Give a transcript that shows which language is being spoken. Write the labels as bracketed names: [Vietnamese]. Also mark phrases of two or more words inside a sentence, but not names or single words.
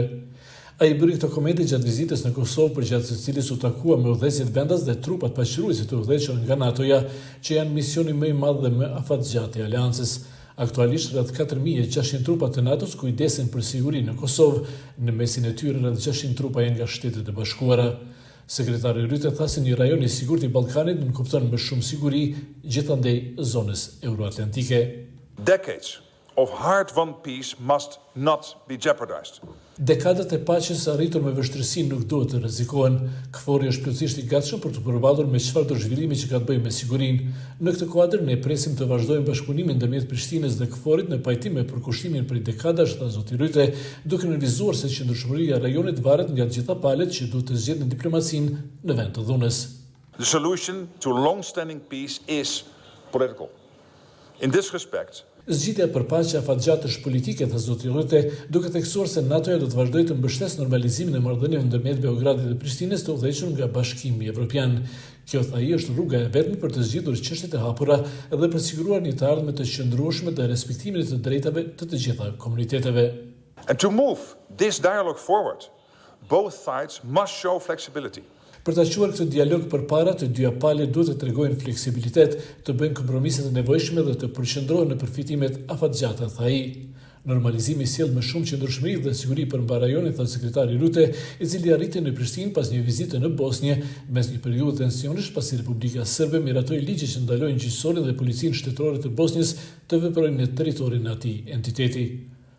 [Albanian] Ai bëri këto komente gjatë vizitës në Kosovë, përgjatë së cilës u takua me udhëheqësit vendas dhe trupat paqëruese të udhëhequr nga NATO-ja, që janë misioni më i madh dhe më afatgjatë i aleancës. Aktualisht rreth 4600 trupa të NATO-s kujdesen për sigurinë në Kosovë, në mesin e tyre rreth 600 trupa janë nga Shtetet e Bashkuara. Sekretari Rutte tha se një rajon i sigurt i Ballkanit nënkupton më shumë siguri gjithandej zonës euroatlantike. [English] Decades of hard-won peace must not be jeopardized. [Albanian] Dekadat e paqes arritur me vështirësi nuk duhet të rrezikohen. KFOR-i është plotësisht i gatshëm për të përballur me çfarëdo zhvillimi që ka të bëjë me sigurinë. Në këtë kuadër ne presim të vazhdojmë bashkëpunimin ndërmjet Prishtinës dhe KFOR-it në pajtim me përkushtimin prej dekadash, tha zoti Rutte, duke nënvizuar se qëndrueshmëria e rajonit varet nga të gjitha palët që duhet të zgjidhen diplomacinë në vend të dhunës. [English] The solution to long-standing peace is political. In this respect, [Albanian] zgjidhja për paqe afatgjatë është politike, tha zoti Rutte, duke theksuar se NATO-ja do të vazhdojë të mbështesë normalizimin e marrëdhënieve ndërmjet Beogradit dhe Prishtinës të udhëhequr nga Bashkimi Evropian. Kjo, tha ai, është rruga e vetme për të zgjidhur çështjet e hapura dhe për siguruar një të ardhme të qëndrueshme dhe respektimin të drejtave të gjitha komuniteteve. [English] And to move this dialogue forward, both sides must show flexibility. [Albanian] Për ta quar këtë dialog përpara, të dyja palët duhet të tregojnë fleksibilitet, të bëjnë kompromiset e nevojshme dhe të përqendrohen në përfitimet afatgjata, tha ai. Normalizimi sjell më shumë qëndrueshmëri dhe siguri për mbar rajonin, tha sekretari Rutte, i cili arriti në Prishtinë pas një vizite në Bosnjë, mes një periudhe tensionesh pasi Republika Serbe miratoi ligje që ndalojnë gjyqësorin dhe policinë shtetërore të Bosnjës të veprojnë në territorin e atij entiteti.